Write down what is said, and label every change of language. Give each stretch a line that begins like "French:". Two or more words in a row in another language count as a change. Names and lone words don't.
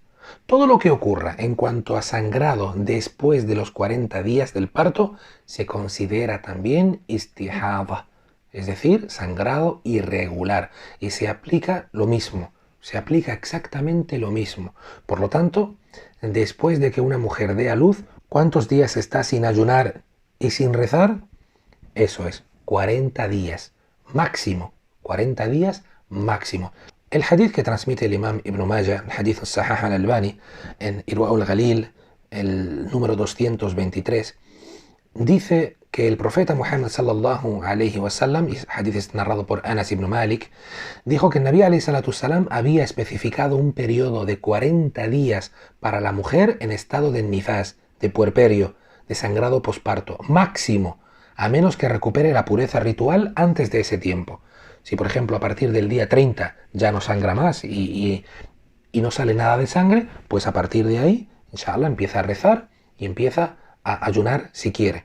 Spanish: Todo lo que ocurra en cuanto a sangrado después de los 40 días del parto se considera también istihada, es decir, sangrado irregular, y se aplica lo mismo, se aplica exactamente lo mismo. Por lo tanto, después de que una mujer dé a luz, ¿cuántos días está sin ayunar y sin rezar? Eso es, 40 días máximo, 40 días máximo. El hadith que transmite el imam Ibn Majah, el hadith al-Sahih al-Albani, en Irwa al-Ghalil, el número 223, dice que el profeta Muhammad
Arabic: صلى الله عليه وسلم,
Spanish: y el hadith es narrado por Anas ibn Malik, dijo que el
Arabic: النبي عليه الصلاة السلام
Spanish: había especificado un periodo de 40 días para la mujer en estado de nifas, de puerperio, de sangrado posparto, máximo, a menos que recupere la pureza ritual antes de ese tiempo. Si, por ejemplo, a partir del día 30 ya no sangra más y no sale nada de sangre, pues a partir de ahí, inshallah, empieza a rezar y empieza a ayunar si quiere.